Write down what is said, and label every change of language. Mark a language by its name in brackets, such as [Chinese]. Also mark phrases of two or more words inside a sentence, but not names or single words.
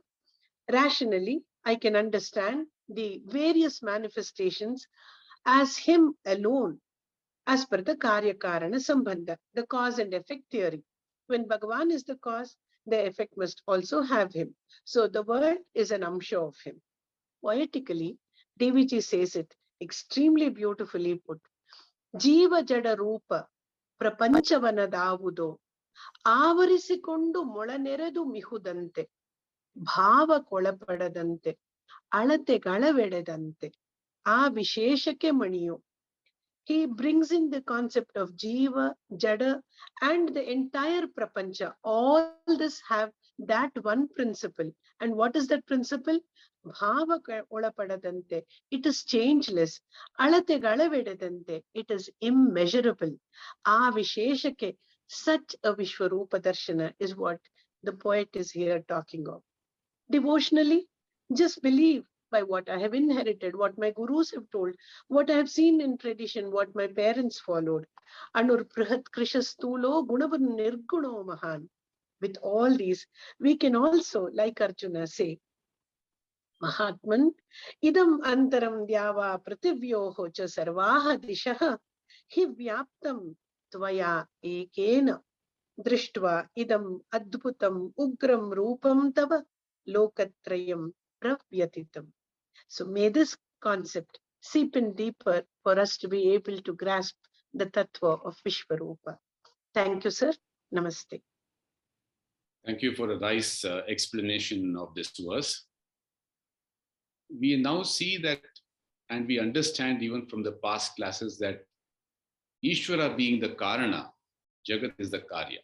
[English] Rationally, I can understand the various manifestations as him alone, as per the [Sanskrit] कार्य कारण सम्बन्ध, [English] the cause and effect theory. When Bhagavan is the cause, the effect must also have him. So the world is an amsha of him. Poetically, Deviji says it extremely beautifully put. [Kannada] ಜೀವ ಜಡ ರೂಪ ಪ್ರಪಂಚವನದಾವುದೋ ಆವರಿಸಿಕೊಂಡು ಮೊಳನೆರೆದು ಮಿಹುದಂತೆ ಭಾವ ಕೊಳಪಡದಂತೆ ಅಳತೆಗಳವೆಡೆದಂತೆ ಆ ವಿಶೇಷಕ್ಕೆ ಮಣಿಯು. [English] He brings in the concept of [Sanskrit] जीव, जड, [English] and the entire prapancha. All this have that one principle. And what is that principle? [Kannada] ಭಾವ ಒಳಪಡದಂತೆ. [English] It is changeless. [Kannada] ಅಳತೆಗಳವೆಡೆದಂತೆ. [English] It is immeasurable. [Kannada] ಆ ವಿಶೇಷಕ್ಕೆ. [English] Such a [Sanskrit] विश्वरूप दर्शन [English] is what the poet is here talking of. Devotionally, just believe by what I have inherited, what my gurus have told, what I have seen in tradition, what my parents followed. [Sanskrit] अणुर् बृहत् कृशः स्थूलो गुणवान् निर्गुणो महान्. [English] With all these, we can also, like Arjuna, say, [Sanskrit] महात्मन्, इदम् अन्तरं द्यावा पृथिव्योः च सर्वाः दिशः हि व्याप्तं त्वया एकेन दृष्ट्वा इदम् अद्भुतम् उग्रं रूपं तव लोकत्रयं प्रव्यथितम्. [English] So may this concept seep in deeper for us to be able to grasp the tattva of Vishwarupa. Thank you, sir. Namaste. Thank you for a nice explanation of this verse. We now see that, and we understand even from the past classes, that Ishvara being the Karana, Jagat is the Karya.